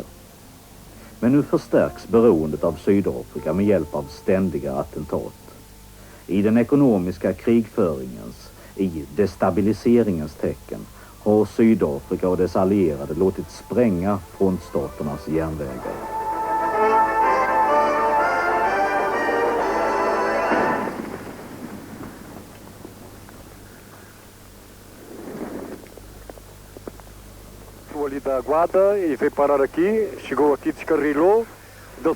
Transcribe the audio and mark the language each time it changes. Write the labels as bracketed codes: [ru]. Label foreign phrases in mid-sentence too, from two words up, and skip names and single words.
[sv] Men nu förstärks beroendet av Sydafrika med hjälp av ständiga attentat. I den ekonomiska krigföringens, i destabiliseringens tecken har Sydafrika och dess allierade låtit spränga frontstaternas järnvägar. [pt] Ali da guarda e veio parar aqui, chegou aqui, descarrilou, deu-se a